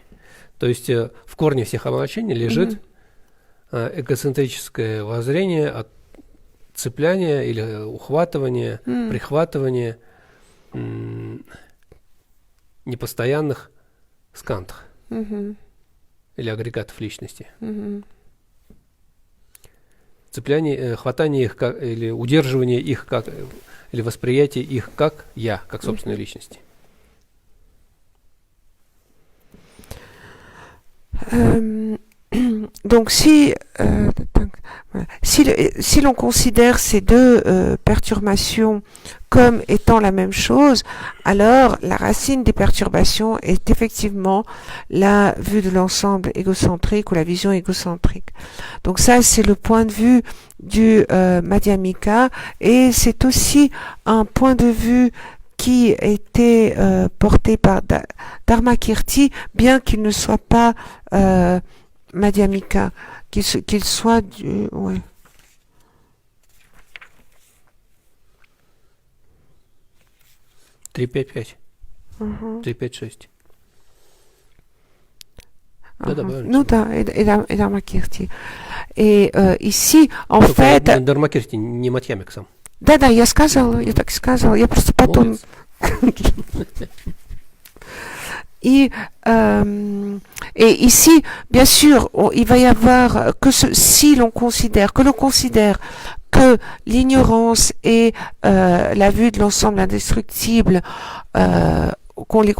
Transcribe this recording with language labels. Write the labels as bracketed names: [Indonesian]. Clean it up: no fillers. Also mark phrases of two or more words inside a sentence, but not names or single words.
[Russian] То есть в корне всех омрачений лежит эгоцентрическое воззрение от цепляния или ухватывания, прихватывания непостоянных скандх или агрегатов личности. Цепляние, хватание их как, или удерживание их как, или восприятие их как я, как собственной личности. [French] Donc si l'on considère ces deux perturbations comme étant la même chose, alors la racine des perturbations est effectivement la vue de l'ensemble égocentrique ou la vision égocentrique. Donc ça, c'est le point de vue du Madhyamika, et c'est aussi un point de vue qui était porté par Dharmakirti, bien qu'il ne soit pas Madhyamika, qu'il soit du... Ouais. [Russian] Ну да, и Dharmakirti. [French] Et ici, en fait... [Russian] Dharmakirti не Мадхьямик сам. Да, я сказала, я так сказала, я просто потом... [French] Et ici, bien sûr, il va y avoir que si l'on considère que l'ignorance et la vue de l'ensemble indestructible, qu'on les